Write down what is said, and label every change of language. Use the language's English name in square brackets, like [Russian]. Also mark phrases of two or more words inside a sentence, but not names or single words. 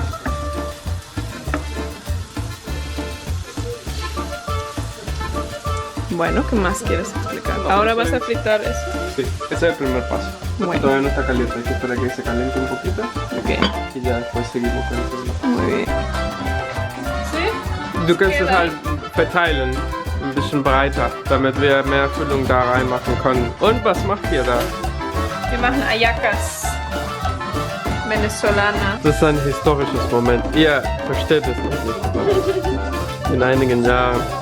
[Spanish] Bueno, ¿qué más quieres explicar? ¿Ahora vas a fritar eso? Sí, ese es el primer paso. Bueno. Todavía no está caliente, hay que esperar a que se caliente un poquito. Ok, Y ya después seguimos con el segundo paso. muy bien. ¿Sí? [German] Du kannst es Genau. halt verteilen, ein bisschen breiter, damit wir mehr Füllung da reinmachen können. Und was macht ihr da? Wir machen Ayacas. Venezolana. Das ist ein historisches Moment. Ihr versteht es noch nicht. Aber in einigen Jahren.